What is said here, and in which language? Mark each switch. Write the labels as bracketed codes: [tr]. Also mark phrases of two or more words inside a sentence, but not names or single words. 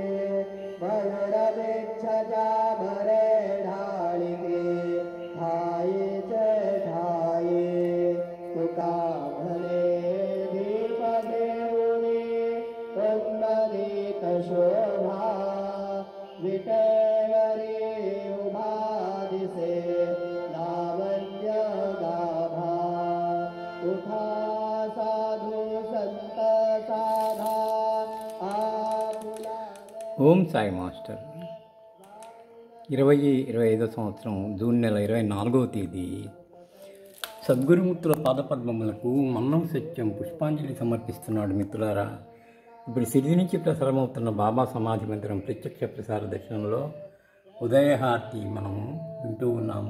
[mr] मयूरवेक्षजा भरे ढाळिके ठाईचे ठाई तुका म्हणे दीप देऊनी उन्मनीत शोभा विटेवरी उभा दिसे लावण्य गाभा उठा साधू संत साधा आपुला [te] ఓం సాయి మాస్టర్ 2025 సంవత్సరం జూన్ నెల 24వ తేదీ సద్గురుమూర్తుల పాదపద్మములకు మన్నం సత్యం పుష్పాంజలి సమర్పిస్తున్నాడు మిత్రులారా. ఇప్పుడు సిరిది నుంచి ప్రసారమవుతున్న బాబా సమాధి మందిరం ప్రత్యక్ష ప్రసార దర్శనంలో ఉదయహారతి మనము వింటూ ఉన్నాము.